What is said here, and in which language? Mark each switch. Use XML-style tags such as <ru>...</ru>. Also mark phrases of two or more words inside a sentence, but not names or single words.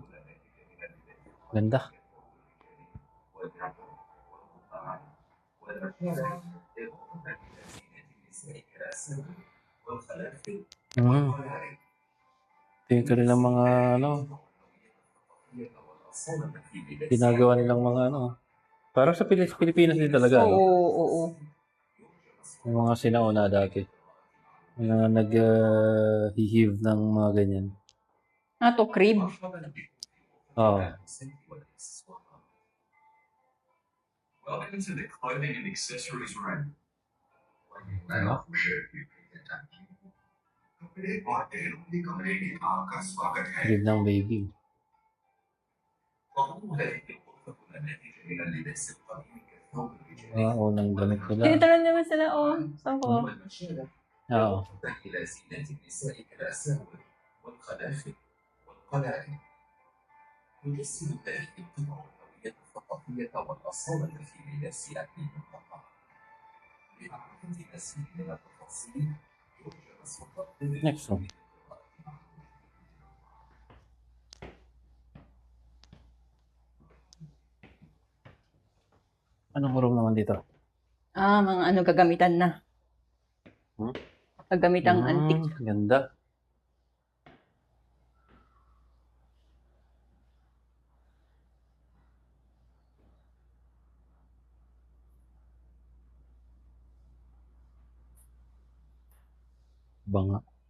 <tl>Ganda. Tingin ka rin ng mga ano. Ginagawa nilang mga ano. Parang sa Pilipinas din talaga. Oo. Yung mga sinauna dati. Yung nag-heave ng mga ganyan.</tl> <en>To crib.</en> <tl>Oo.</tl> <en>Welcome to the clothing and accessories room.</en> <tl>Crib ng baby. Unang damit nila. Tinitaran naman sila, oh. Saan ko? Oo.</tl> <ar>الاسم التاريخي الهوية الثقافية والأصالة الداخلية السياحية للمنطقة. لمعرفة الاسم من التفاصيل يرجى السلطة</ar> <en>Next one.</en> <tl>Anong room naman dito? Mga ano gagamitan na. Hmm? Gagamitang antique. Ganda. Banga.</tl>